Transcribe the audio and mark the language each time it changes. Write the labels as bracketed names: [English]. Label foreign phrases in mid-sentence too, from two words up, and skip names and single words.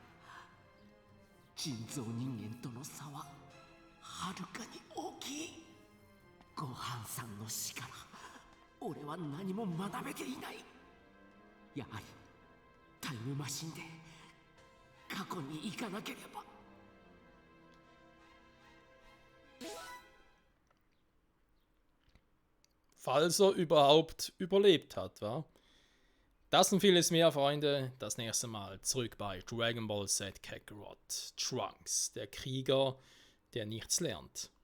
[Japanese] 人造人間との差ははるかに大きい。ごはんさんの死から俺は何も学べていない。やはりタイムマシンで過去に行かなければ。 [German] Falls er überhaupt überlebt hat, wa? Das und vieles mehr, Freunde, das nächste Mal zurück bei Dragon Ball Z Kakarot Trunks, der Krieger, der nichts lernt.